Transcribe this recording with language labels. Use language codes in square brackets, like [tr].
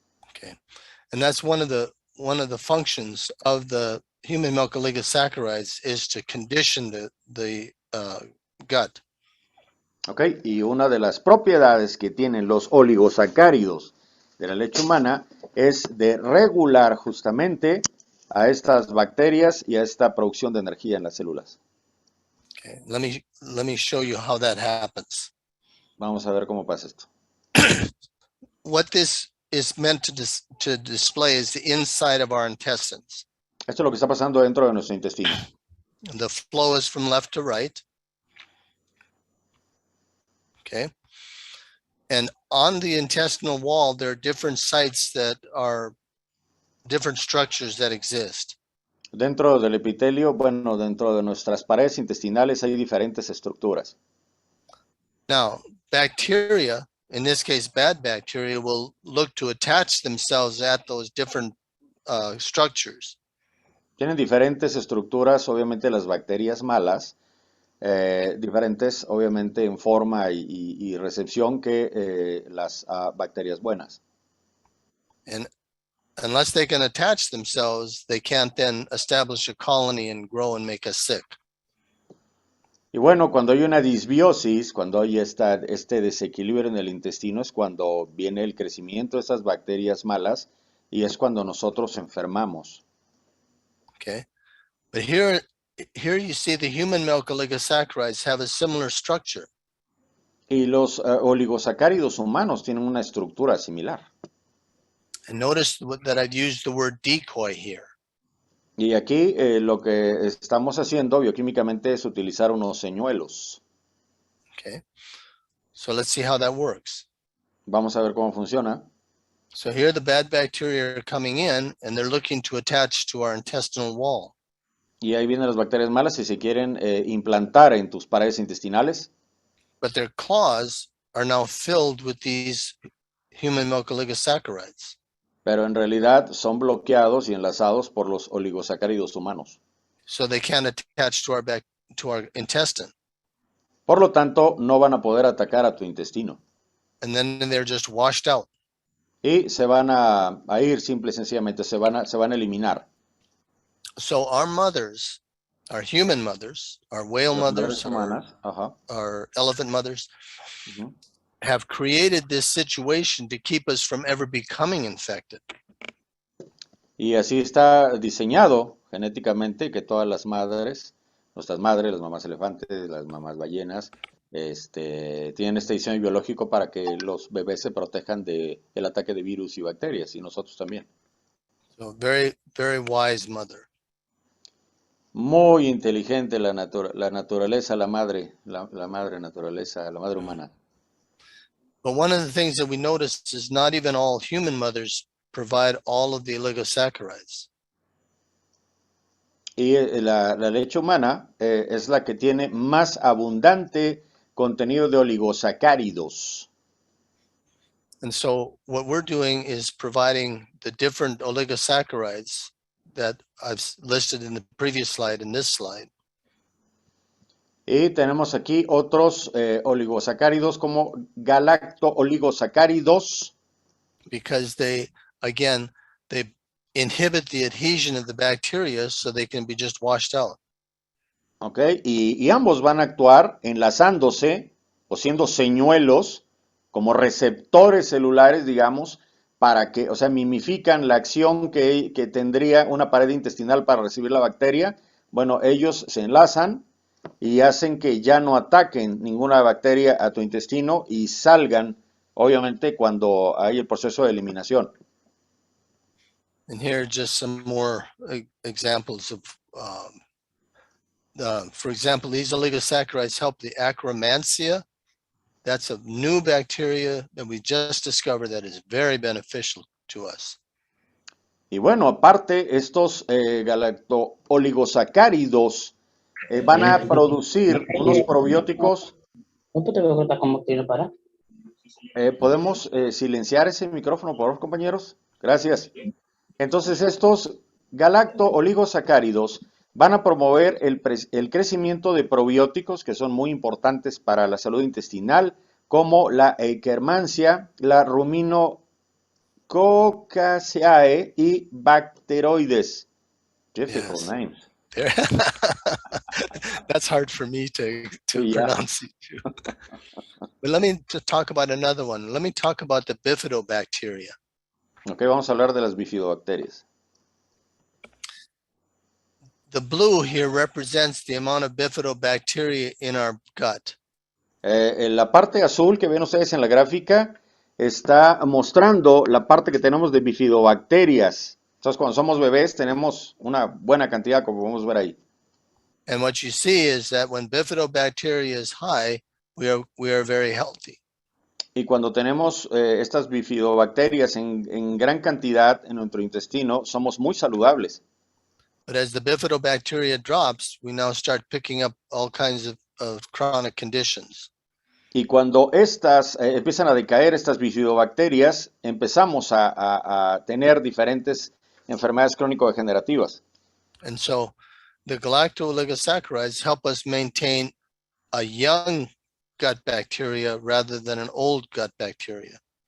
[en] Okay, and that's one of the functions of the human milk oligosaccharides is to condition the gut. [es] ¿Ok? Y una de las propiedades que tienen los oligosacáridos de la leche humana es de regular justamente a estas bacterias y a esta producción de energía en las células. [en] Okay, let me show you how that happens. [es] Vamos a ver cómo pasa esto. [en] What this is meant to display is the inside of our intestines. [es] Esto es lo que está pasando dentro de nuestro intestino. [en] The flow is from left to right. Okay. And on the intestinal wall, there are different sites that are different structures that exist. [es] Dentro del epitelio, bueno, dentro de nuestras paredes intestinales hay diferentes estructuras. [en] Now, bacteria, in this case, bad bacteria, will look to attach themselves at those different structures. [es] Tienen diferentes estructuras, obviamente las bacterias malas, diferentes obviamente en forma y recepción que las bacterias buenas. [en] And unless they can attach themselves, they can't then establish a colony and grow and make us sick. [es] Y bueno, cuando hay una disbiosis, cuando hay este desequilibrio en el intestino, es cuando viene el crecimiento de estas bacterias malas y es cuando nosotros enfermamos. [en] Okay. But here you see the human milk oligosaccharides have a similar structure. [es] Y los oligosacáridos humanos tienen una estructura similar. [en] And notice that I've used the word decoy here. [es] Y aquí lo que estamos haciendo bioquímicamente es utilizar unos señuelos. [en] Okay. So let's see how that works. [es] Vamos a ver cómo funciona. [en] So here the bad bacteria are coming in and they're looking to attach to our intestinal wall. [es] Y ahí vienen las bacterias malas y se quieren implantar en tus paredes intestinales. [en] But their claws are now filled with these human milk oligosaccharides. [es] Pero en realidad son bloqueados y enlazados por los oligosacáridos humanos. [en] So they can't attach to our intestine. [es] Por lo tanto, no van a poder atacar a tu intestino. [en] And then they're just washed out. [es] Y se van a ir simple y sencillamente, se van a eliminar. [en] So our mothers, our human mothers, our whale [es] Las [en] mothers, [es] madres humanas, [en] our elephant mothers, uh-huh, have created this situation to keep us from ever becoming infected. [es] Y así está diseñado genéticamente que todas las madres, nuestras madres, las mamás elefantes, las mamás ballenas, tienen este diseño biológico para que los bebés se protejan del ataque de virus y bacterias, y nosotros también. [en] So very, very wise mother. [es] Muy inteligente la naturaleza, la madre naturaleza, la madre humana. [en] But one of the things that we notice is not even all human mothers provide all of the oligosaccharides. [es] Y la leche humana es la que tiene más abundante contenido de oligosacáridos. [en] And so what we're doing is providing the different oligosaccharides that I've listed in the previous slide and this slide. [es] Y tenemos aquí otros oligosacáridos como galacto-oligosacáridos. [en] Because they inhibit the adhesion of the bacteria so they can be just washed out. [es] Ok, y ambos van a actuar enlazándose o siendo señuelos como receptores celulares, digamos, para que, o sea, mimifican la acción que tendría una pared intestinal para recibir la bacteria. Bueno, ellos se enlazan y hacen que ya no ataquen ninguna bacteria a tu intestino y salgan, obviamente, cuando hay el proceso de eliminación. [en] And here are just some more examples of, for example, these oligosaccharides help the Akkermansia. That's a new bacteria that we just discovered that is very beneficial to us. [es] Y bueno, aparte, estos galacto-oligosacáridos van a producir unos probióticos. ¿Podemos silenciar ese micrófono, por favor, compañeros? Gracias. Entonces, estos galacto-oligosacáridos van a promover el crecimiento de probióticos que son muy importantes para la salud intestinal, como la Akkermansia, la Ruminococcacea y Bacteroides. [en] Difficult names. That's hard for me to Yeah. pronounce it too. But let me talk about another one. Let me talk about the bifidobacteria. [es] Ok, vamos a hablar de las bifidobacterias. [en] The blue here represents the amount of bifidobacteria in our gut. [es] En la parte azul que ven ustedes en la gráfica está mostrando la parte que tenemos de bifidobacterias. Entonces, cuando somos bebés tenemos una buena cantidad, como podemos ver ahí. [en] And what you see is that when bifidobacteria is high, we are very healthy. [es] Y cuando tenemos estas bifidobacterias en gran cantidad en nuestro intestino, somos muy saludables. [en] But as the bifidobacteria drops, we now start picking up all kinds of chronic conditions. [es] Y cuando estas empiezan a decaer, estas bifidobacterias, empezamos a tener diferentes enfermedades crónico-degenerativas. [en] And so the galacto-oligosaccharides help us maintain a young gut bacteria rather than an old gut bacteria.